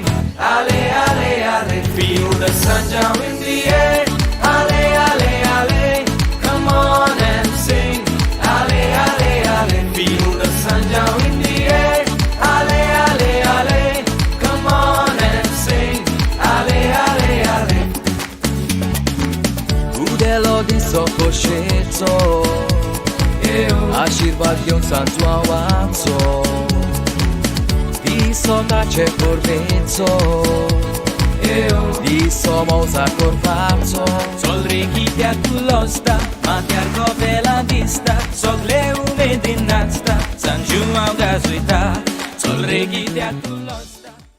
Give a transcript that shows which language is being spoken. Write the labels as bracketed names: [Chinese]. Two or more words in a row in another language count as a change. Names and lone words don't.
[English] Ale, ale, ale, feel the Sanjao in the air. Ale, ale, ale, come on and sing. Ale, ale, ale, feel the Sanjao in the air. Ale, ale, ale, come on and sing. [Konkani] Ale, ale, ale. Udelo disokosheco, आशीर्वाद घेऊन सांजू आवाचो दिसो ताचे परवेचो दिसो मौजा करपाचो चल रे कित्याक तूं लजता माथ्यार कपेलां दिसता सगळे उमेदीन नाचता सांजू हांव गाजयता चल रे कित्याक तूं लजता.